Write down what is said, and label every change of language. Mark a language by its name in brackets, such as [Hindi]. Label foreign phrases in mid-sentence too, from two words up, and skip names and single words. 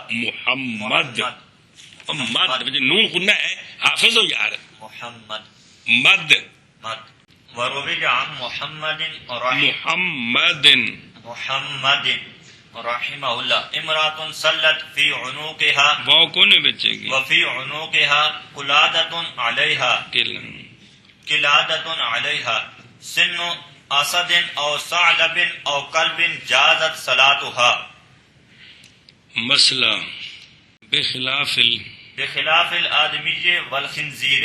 [Urdu] محمد نون کنہ ہے، حافظ ہو یار. محمد مد [Arabic] وروی عن محمد محمد رحمہ اللہ امرات صلت فی عنوقها، [Urdu] واو کون بچے گی؟ [Arabic] وفی عنوقها قلادۃ علیها قلادۃ علیها سن اسد او ثعلب او کلب جازت صلاتها. [Urdu] مسئلہ [Arabic] بخلاف الآدمی والخنزیر.